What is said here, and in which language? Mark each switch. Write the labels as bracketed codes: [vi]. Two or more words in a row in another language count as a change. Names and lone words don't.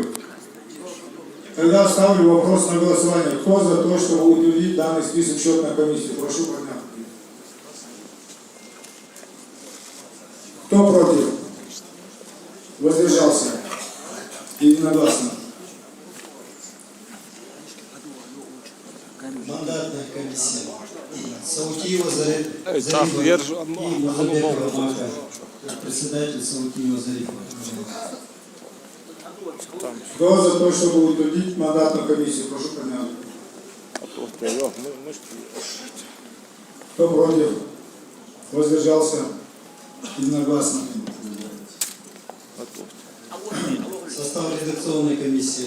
[ru] Тогда ставлю вопрос на голосование. Кто за то, чтобы утвердить данный список счетной комиссии? Прошу поднять. Кто против? Воздержался? Единогласно. Мандатная комиссия. Саутиева Зарипова и Мазабекова Мака. Председатель Саутиева Зарипова. Кто за то, чтобы утвердить мандатную комиссию? Прошу поднять. Кто против? Воздержался? Единогласно. Состав редакционной комиссии.